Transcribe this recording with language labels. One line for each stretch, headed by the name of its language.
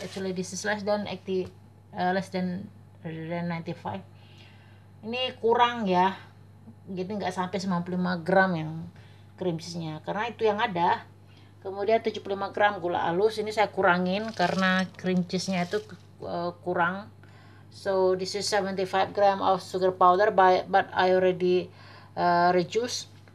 English: Actually this is less than 80, less than 95.
Indonesian: Ini kurang ya, jadi nggak sampai 95 gram yang cream cheese-nya, karena itu yang ada. Kemudian 75 gram gula halus, ini saya kurangin karena cream cheese-nya itu kurang.
English: So this is 75 gram of sugar powder, but I already reduce.